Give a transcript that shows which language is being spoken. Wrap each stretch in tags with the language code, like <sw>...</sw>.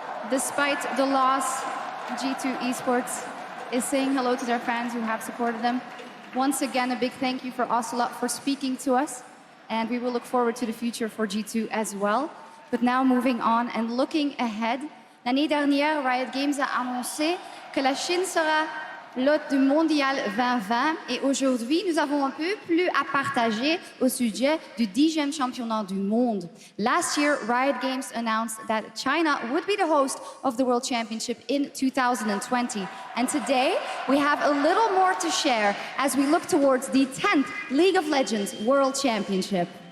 <en>Despite the loss, G2 Esports is saying hello to their fans who have supported them. Once again, a big thank you for Ocelot for speaking to us, and we will look forward to the future for G2 as well. But now moving on and looking ahead,</en> <fr>l'année dernière, Riot Games a annoncé que la Chine sera l'hôte du Mondial 2020, et aujourd'hui, nous avons un peu plus à partager au sujet du 10e championnat du monde.</fr> <en>Last year, Riot Games announced that China would be the host of the World Championship in 2020. And today, we have a little more to share as we look towards the 10th League of Legends World Championship.</en>